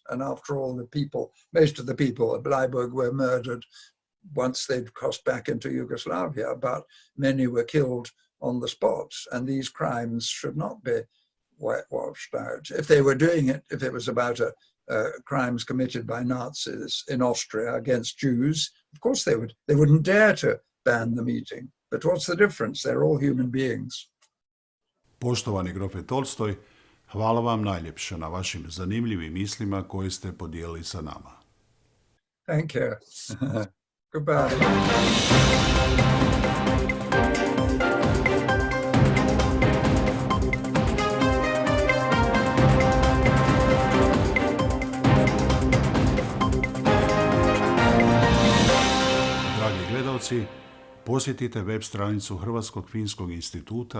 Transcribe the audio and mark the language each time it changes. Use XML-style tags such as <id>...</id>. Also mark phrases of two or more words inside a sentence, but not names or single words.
<en>And after all, most of the people at Bleiburg were murdered once they'd crossed back into Yugoslavia, but many were killed on the spot. And these crimes should not be whitewashed out. If they were doing it, if it was about crimes committed by Nazis in Austria against Jews, of course they wouldn't dare to ban the meeting. But what's the difference? They're all human beings.</en> <hr>Poštovani grofe Tolstoj, hvala vam najljepše na vašim zanimljivim mislima koje ste podijelili sa nama.</hr> <en>Thank you. Goodbye.</en> <hr>Dragi gledalci, posjetite web stranicu Hrvatskog finskog instituta</hr>